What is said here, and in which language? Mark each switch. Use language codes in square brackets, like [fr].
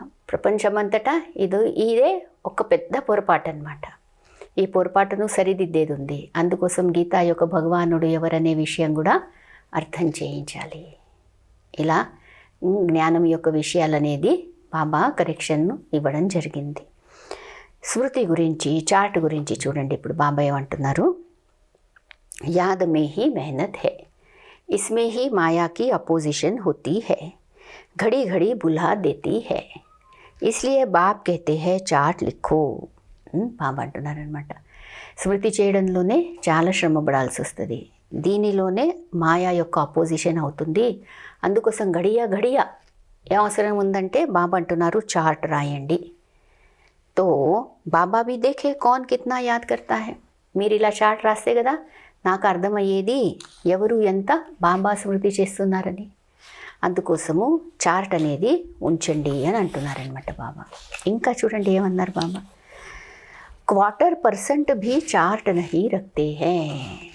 [te] ప్రపంచమంతటా ఇదే ఒక పెద్ద పొరపాటు అనమాట. ఈ పొరపాటును సరిదిద్దేది ఉంది. అందుకోసం గీత యొక్క భగవానుడు ఎవరనే విషయం కూడా అర్థం చేయించాలి. ఇలా జ్ఞానం యొక్క విషయాలనేది బాబా కరెక్షన్ను ఇవ్వడం జరిగింది. స్మృతి గురించి, చార్ట్ గురించి చూడండి. ఇప్పుడు బాబా ఏమంటున్నారు, [hi] యాద్ మే హీ మెహనత్ హై, ఇస్మే హీ మాయా की अपोजिशन होती है, घड़ी घड़ी बुला देती है, इसलिए बाप कहते हैं चार्ट लिखो. [te] బాబా అంటున్నారనమాట, స్మృతి చేయడంలోనే చాలా శ్రమ పడాల్సి వస్తుంది, దీనిలోనే మాయా యొక్క అపోజిషన్ అవుతుంది. అందుకోసం గడియ ఏ అవసరం ఉందంటే బాబా అంటున్నారు చార్ట్ రాయండి. [hi] తో బాబా भी देखे कौन कितना याद करता है. [te] మీరు ఇలా చార్ట్ రాస్తే కదా నాకు అర్థమయ్యేది ఎవరు ఎంత బాబా స్మృతి చేస్తున్నారని. అందుకోసము చార్ట్ అనేది ఉంచండి అని అంటున్నారనమాట బాబా. ఇంకా చూడండి ఏమన్నారు బాబా, 1/4% भी చార్ట్ [hi] नहीं रखते हैं.